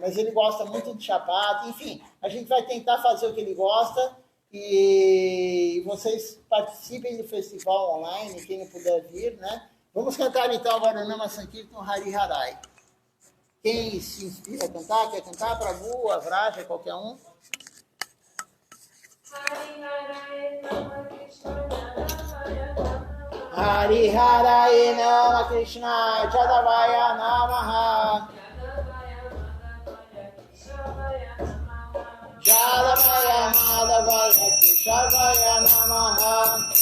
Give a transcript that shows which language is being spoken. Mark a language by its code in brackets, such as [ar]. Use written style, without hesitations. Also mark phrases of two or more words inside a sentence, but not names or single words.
[pt] Mas ele gosta muito de chapati, enfim, a gente vai tentar fazer o que ele gosta e vocês participem do festival online, quem não puder vir, né? Vamos cantar então agora o Nama Sankirtan Hari Harai. Quem se inspira a cantar, quer cantar? Prabhu, Avraja, qualquer um? [sa] हरि हरये नमः कृष्ण यादवाय नमः यादवाय माधवाय केशवाय नमः